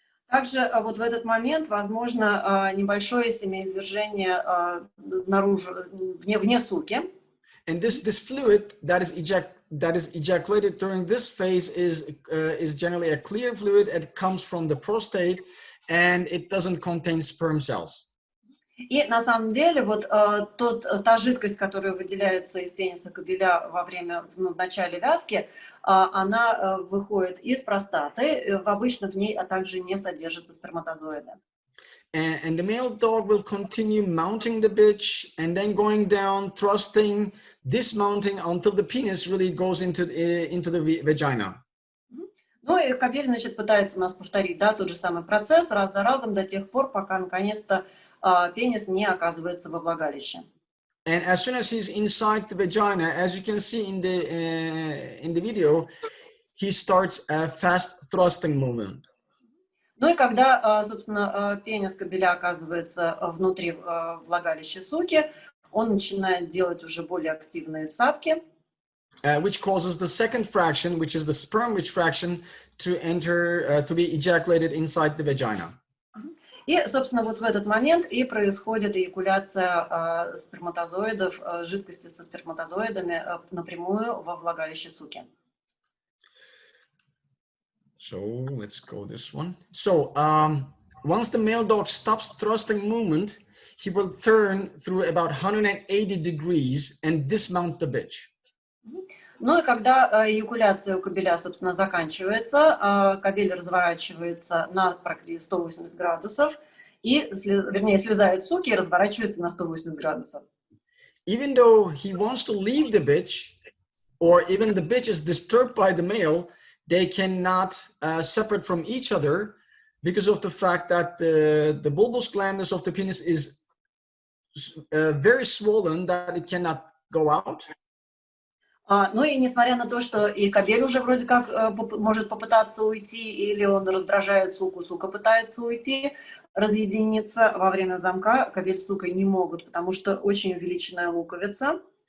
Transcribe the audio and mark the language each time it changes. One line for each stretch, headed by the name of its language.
Russian: Также вот в этот момент возможно небольшое семяизвержение наружу, вне суки.
English: And this fluid that is ejaculated during this phase is generally a clear fluid. It comes from the prostate, and it doesn't contain sperm cells.
Russian: И на самом деле вот та жидкость, которая выделяется из пениса кобеля во время, в начале вязки, она выходит из простаты, обычно в ней также не содержатся сперматозоиды.
English: And the male dog will continue mounting the bitch and then going down, thrusting, dismounting until the penis really goes into the vagina.
Russian: Ну и кобель, значит, пытается у нас повторить, да, тот же самый процесс раз за разом до тех пор, пока наконец-то пенис не оказывается во влагалище.
English: And as soon as he's inside the vagina, as you can see in the video, he starts a fast thrusting movement.
Russian: Ну и когда, собственно, пенис кобеля оказывается внутри влагалища суки, он начинает делать уже более активные всадки.
English: Which causes the second fraction, which is the sperm-rich fraction, to enter, to be ejaculated inside the vagina.
Russian: И, собственно, вот в этот момент и происходит эякуляция сперматозоидов, жидкости со сперматозоидами напрямую во влагалище суки.
English: So let's go this one. So once the male dog stops thrusting movement, he will turn through about 180 degrees and dismount the bitch.
Russian: Ну и когда эякуляция у кобеля, собственно, заканчивается, кобель разворачивается на практически 180 градусов, и, вернее, слезают суки и разворачивается на 180 градусов.
English: Even though he wants to leave the bitch, or even the bitch is disturbed by the male, they cannot separate from each other because of the fact that the bulbous glandus of the penis is very swollen that it cannot go out.
Russian: Ну и несмотря на то, что и кобель уже вроде как может попытаться уйти, или он раздражает суку, сука пытается уйти, разъединиться во время замка, кобель с сукой не могут, потому что очень увеличенная луковица.